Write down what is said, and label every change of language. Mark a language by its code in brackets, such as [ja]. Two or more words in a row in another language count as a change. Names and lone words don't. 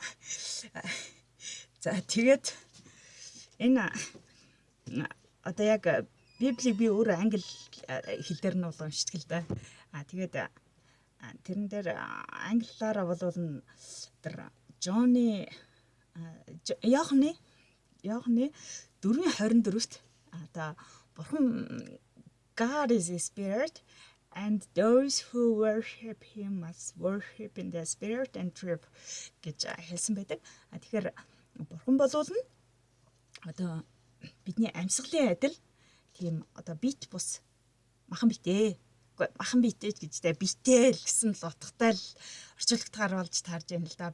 [mn] За тэгээд энэ одоо яг Библийг би өөрөө англи хэл дээр нь бол уншдаг л да. Тэгээд тэрэн дээр англиараа бол тэр Жоны Иохны 4:24-т одоо бурхан [en] God is a spirit and those who worship him must worship in the spirit and truth [mn] гэж хэлсэн байдаг. Тэгэхээр бурхан болвол нь одоо бидний амьсгалын адил тийм одоо бит бус махан битээ. Махан битээ гэжтэй битэл гэсэн л утгатай л орчуулгатаар болж таарж байна л да.